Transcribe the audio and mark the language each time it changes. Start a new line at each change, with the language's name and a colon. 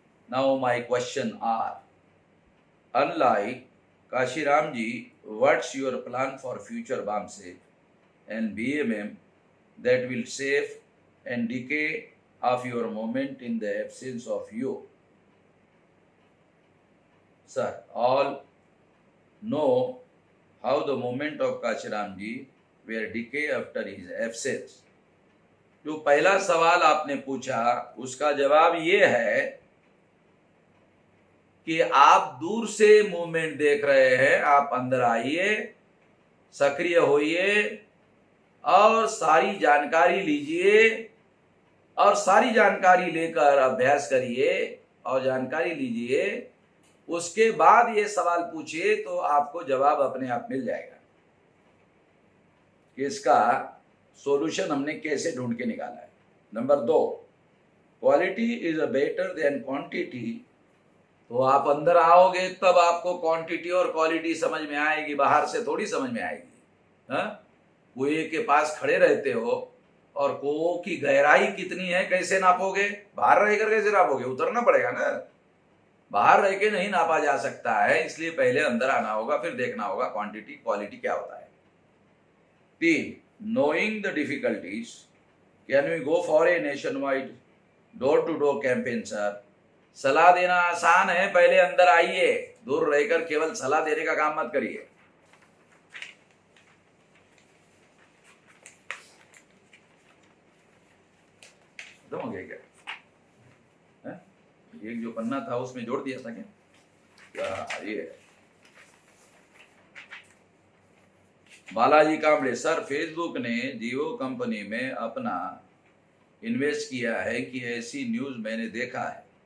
English: Now my question are, unlike Kashiramji, what's your plan for future BAMSEF and BMM that will save and decay of your movement in the absence of you? Sir, all know how the movement of Kashiramji were decay after his absence.
Hindi: जो पहला सवाल आपने पूछा उसका जवाब ये है कि आप दूर से मूवमेंट देख रहे हैं, आप अंदर आइए, सक्रिय होइए और सारी जानकारी लीजिए और सारी जानकारी लेकर अभ्यास करिए और जानकारी लीजिए, उसके बाद ये सवाल पूछिए तो आपको जवाब अपने आप मिल जाएगा कि इसका सॉल्यूशन हमने कैसे ढूंढ के निकाला है।
English: Number 2, quality is better than quantity.
Hindi: तो आप अंदर आओगे तब आपको क्वांटिटी और क्वालिटी समझ में आएगी, बाहर से थोड़ी समझ में आएगी। हाँ, कुएं के पास खड़े रहते हो और कुओं की गहराई कितनी है कैसे नापोगे? बाहर रहकर कैसे नापोगे? उतरना पड़ेगा ना, बाहर रह के नहीं नापा जा सकता है, इसलिए पहले अंदर आना होगा, फिर देखना होगा क्वांटिटी क्वालिटी क्या होता है।
English: 3, knowing the difficulties, can we go for a nationwide door-to-door campaign, sir?
Hindi: सलाह देना आसान है, पहले अंदर आइए, दूर रहकर केवल सलाह देने का काम मत करिए। खत्म हो गया क्या? एक जो पन्ना था उसमें जोड़ दिया था क्या? ये बालाजी कांबळे, सर फेसबुक ने जियो कंपनी में अपना इन्वेस्ट किया है कि ऐसी न्यूज मैंने देखा है।